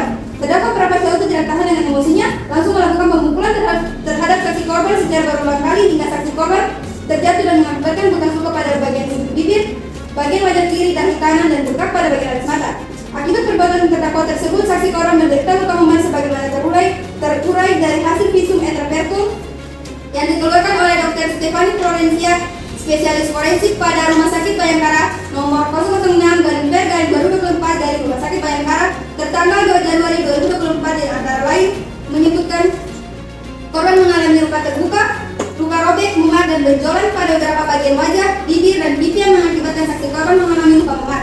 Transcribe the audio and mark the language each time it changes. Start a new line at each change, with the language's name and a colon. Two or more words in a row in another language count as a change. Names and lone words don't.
Indonesian: Terdakwa Brafa Syauta tidak tahan dengan emosinya, langsung melakukan pemukulan terhadap saksi korban secara berulang kali hingga saksi korban terjatuh dan mengakibatkan bekas luka pada bagian bibir, bagian wajah kiri, dahi kanan, dan bengkak pada bagian atas mata. Akibat perbuatan terdakwa tersebut, saksi korban menderita luka memar sebagaimana terurai dari hasil
Latin: visum et repertum
Indonesian: yang dikeluarkan oleh Dr. Stefani Florencia, spesialis forensik pada Rumah Sakit Bayangkara nomor 006/2024 dari Rumah Sakit Bayangkara tertanggal 2 Januari 2024 yang Korban mengalami luka terbuka, luka robek, memar, dan benjolan pada beberapa bagian wajah, bibir, dan pipi yang mengakibatkan saksi korban mengalami luka memar.